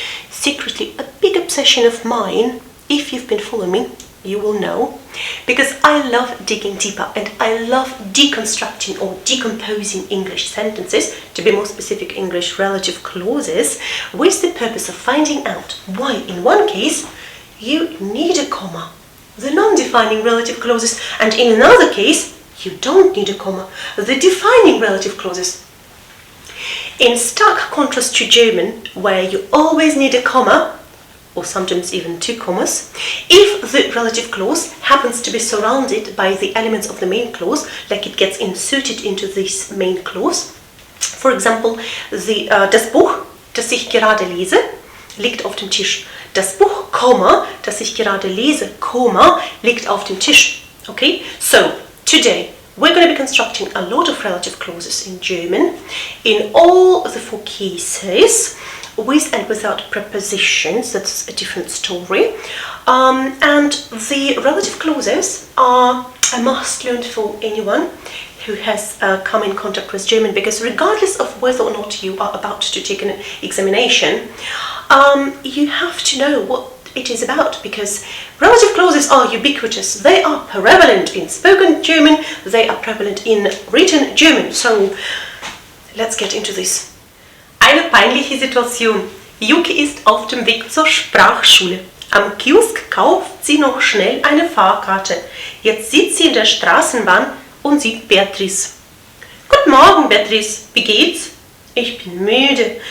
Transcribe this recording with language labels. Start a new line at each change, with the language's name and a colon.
English: Secretly a big obsession of mine, if you've been following me, you will know, because I love digging deeper and I love deconstructing or decomposing English sentences, to be more specific English relative clauses, with the purpose of finding out why in one case you need a comma, the non-defining relative clauses, and in another case you don't need a comma, the defining relative clauses. In stark contrast to German, where you always need a comma, or sometimes even 2 commas, if the relative clause happens to be surrounded by the elements of the main clause, like it gets inserted into this main clause. For example,
German: das Buch, das ich gerade lese, liegt auf dem Tisch. Das Buch, Komma, das ich gerade lese, Komma, liegt auf dem Tisch.
English: Okay? So, today we're going to be constructing a lot of relative clauses in German in all the 4 cases, with and without prepositions. That's a different story. And the relative clauses are a must learn for anyone who has come in contact with German, because regardless of whether or not you are about to take an examination, you have to know what it is about, because relative clauses are ubiquitous. They are prevalent in spoken German, they are prevalent in written German. So let's get into this.
German: Eine peinliche Situation. Yuki ist auf dem Weg zur Sprachschule. Am Kiosk kauft sie noch schnell eine Fahrkarte. Jetzt sitzt sie in der Straßenbahn und sieht Beatrice. Guten Morgen, Beatrice. Wie geht's? Ich bin müde.